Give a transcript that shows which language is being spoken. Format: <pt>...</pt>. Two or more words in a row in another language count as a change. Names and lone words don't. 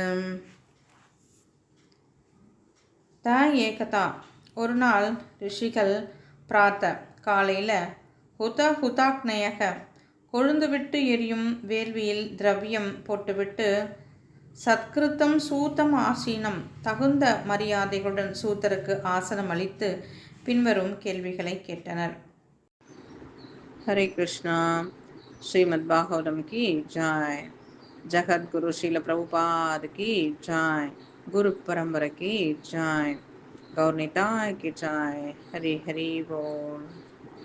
<sa>त एकदा,</sa> <ta>ஒரு நாள் ரிஷிகள் பிராத்த காலையில் ஹுதாக்னயக கொழுந்து விட்டு எரியும் வேள்வியில் திரவியம் போட்டுவிட்டு</ta> <sa>सत्कृतं सूतम् आसीनम्</sa> <ta>தகுந்த மரியாதைகளுடன் சூத்தருக்கு ஆசனம் அளித்து பின்வரும் கேள்விகளை கேட்டனர்.</ta> <hi>हरे कृष्णा. श्रीमद् भागवतम् की जय. जगद्गुरु श्रील प्रभुपाद की जय। गुरु परंपरा की जय। गौर निताय की जय। हरि हरि बोल।</hi>